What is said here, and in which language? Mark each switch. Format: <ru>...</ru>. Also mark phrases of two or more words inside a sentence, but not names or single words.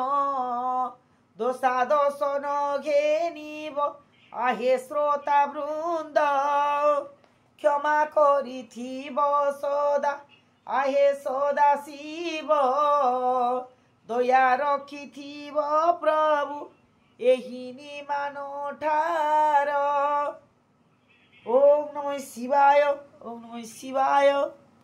<or>ଦୋଷା ଦୋଷନ ଘେନିବ ଆହେ ଶ୍ରୋତା ବୃନ୍ଦ କ୍ଷମା କରିଥିବ ସଦା ଆହେ ସଦା ଶିବ ଦୟା ରଖିଥିବ ପ୍ରଭୁ ଏହି ନିମାନ ଠାର</or> <sa>ओम नमः शिवाय ओम नमः शिवाय।</sa>